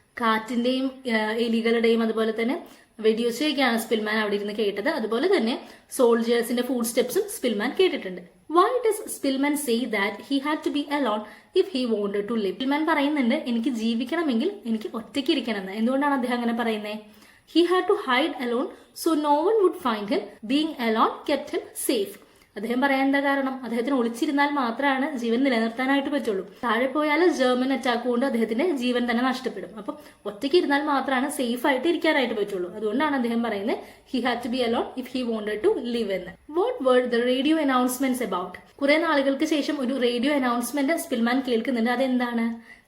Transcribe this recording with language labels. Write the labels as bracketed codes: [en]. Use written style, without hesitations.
[ml] കാറ്റിന്റെയും എലികളുടെയും അതുപോലെ തന്നെ വെടിയൊച്ചയൊക്കെയാണ് സ്പിൽമാൻ അവിടെ ഇരുന്ന് കേട്ടത്. അതുപോലെ തന്നെ സോൾജേഴ്സിന്റെ ഫുഡ് സ്റ്റെപ്സും സ്പിൽമാൻ കേട്ടിട്ടുണ്ട്. [en] Why does Spillman say that he had to be alone if he wanted to live? [ml] Spillman പറയുന്നുണ്ട് എനിക്ക് ജീവിക്കണമെങ്കിൽ എനിക്ക് ഒറ്റയ്ക്ക് ഇരിക്കണമെന്ന്. എന്തുകൊണ്ടാണ് അദ്ദേഹം അങ്ങനെ പറയുന്നത്? [en] He had to hide alone so no one would find him. Being alone kept him safe. [ml] അദ്ദേഹം പറയാൻ എന്താ കാരണം? അദ്ദേഹത്തിന് ഒളിച്ചിരുന്നാൽ മാത്രമാണ് ജീവൻ നിലനിർത്താനായിട്ട് പറ്റുള്ളൂ. താഴെ പോയാൽ ജർമ്മൻ അറ്റാക്ക് കൊണ്ട് അദ്ദേഹത്തിന്റെ ജീവൻ തന്നെ നഷ്ടപ്പെടും. അപ്പം ഒറ്റയ്ക്ക് ഇരുന്നാൽ മാത്രമാണ് സേഫ് ആയിട്ട് ഇരിക്കാനായിട്ട് പറ്റുള്ളൂ. അതുകൊണ്ടാണ് അദ്ദേഹം പറയുന്നത് [en] he had to be alone if he wanted to live [ml] എന്ന്. [en] What were the radio announcements about? [ml] കുറെ നാളുകൾക്ക് ശേഷം ഒരു റേഡിയോ അനൗൺസ്മെന്റ് സ്പിൽമാൻ കേൾക്കുന്നുണ്ട്. അതെന്താണ്?